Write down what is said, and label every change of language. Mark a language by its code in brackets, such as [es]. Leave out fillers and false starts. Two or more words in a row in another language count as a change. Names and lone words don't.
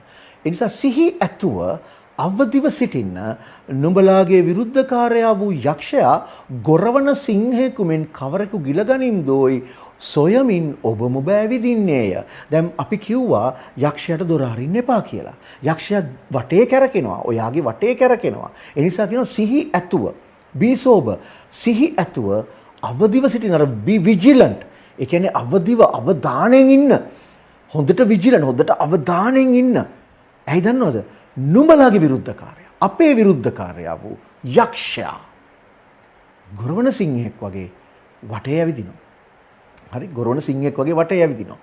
[si] ඒ නිසා සිහි ඇතුව අවදිව සිටින්න නුඹලාගේ විරුද්ධකාරයා වූ යක්ෂයා ගොරවන සිංහෙකු මෙන් කවරෙකු ගිලගනින්දෝයි සොයමින් ඔබම බෑවිදින්නේය. දැන් අපි කිව්වා යක්ෂයාට දොර අරින්න එපා කියලා. යක්ෂයා වටේ කැරකෙනවා. ඔයාගේ වටේ කැරකෙනවා. ඒ නිසා කියනවා සිහි ඇතුව, [en] be sober, [si] සිහි ඇතුව අවදිව සිටින්න. [en] අර be vigilant. [si] ඒ කියන්නේ අවදිව අවධානයෙන් ඉන්න. හොඳට vigilant, හොඳට අවධානයෙන් ඉන්න. ඇයි දන්නවද? නුඹලාගේ විරුද්ධකාරයා. අපේ විරුද්ධකාරයා වූ යක්ෂයා ගොරවන සිංහෙක් වගේ වටේ ඇවිදිනවා. හරි ගොරවන සිංහෙක් වගේ වටේ ඇවිදිනවා.